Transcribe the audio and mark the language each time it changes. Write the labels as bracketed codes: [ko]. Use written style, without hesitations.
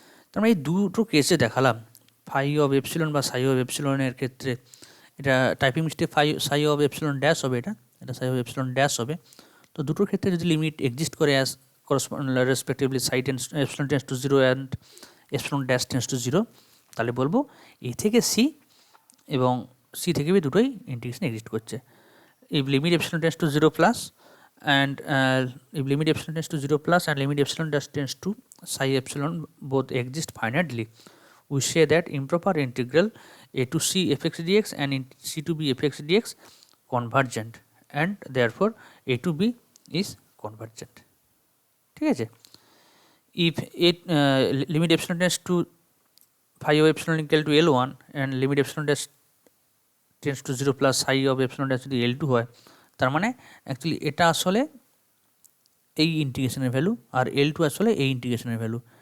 [bn] তার মানে এই দুটো কেসে দেখালাম ফাই অফ এপসিলন বা সাই অফ এপসিলনের ক্ষেত্রে এটা typing mistake Sai of epsilon dash হবে, এটা সাই অফ এপসিলন ড্যাশ হবে। তো দুটোর ক্ষেত্রে যদি লিমিট এক্সিস্ট করে [en] as respectively psi epsilon tends to 0 [bn] and epsilon dash tends to 0, তাহলে বলবো এ থেকে সি এবং সি থেকে বি দুটোই ইন্টিগ্রেশন এক্সিস্ট করছে। [en] if limit epsilon tends to 0 plus and if limit epsilon tends to 0 plus and limit epsilon dash tends to psi epsilon both exist finitely, we say that improper integral a to c fx dx and c to b fx dx convergent and therefore a to b is convergent. [bn] ঠিক আছে। [en] if it limit epsilon tends to phi of epsilon equal to L1 and limit epsilon dash tends to 0 plus phi of epsilon dash [bn] যদি L2 হয়, তার মানে actually এটা আসলে এই ইন্টিগ্রেশনের ভ্যালু [en] আর L2 আসলে এই ইন্টিগ্রেশনের ভ্যালু।